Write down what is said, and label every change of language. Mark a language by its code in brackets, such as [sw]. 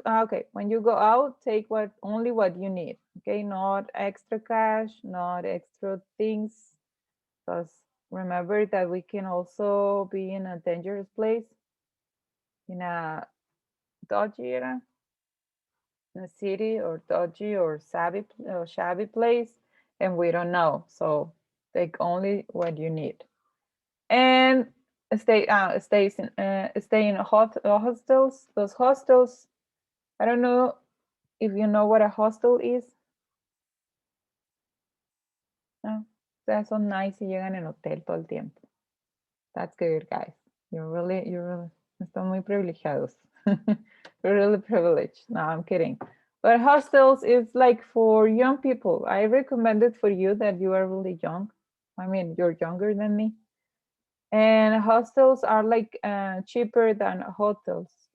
[en] Okay, when you go out, take only what you need. Okay, not extra cash, not extra things, because remember that we can also be in a dangerous place, in a dodgy in a city, or dodgy or shabby place, and we don't know. So take only what you need. And stay in hostels. Those hostels, I don't know if you know what a hostel is. [es] No, ustedes son nice y llegan en hotel todo el tiempo. [en] That's good, guys. You're really, [es] están muy privilegiados. [en] You're really privileged. No, I'm kidding. But hostels is like for young people. I recommend it for you that you are really young. I mean, you're younger than me. And hostels are like cheaper than hotels.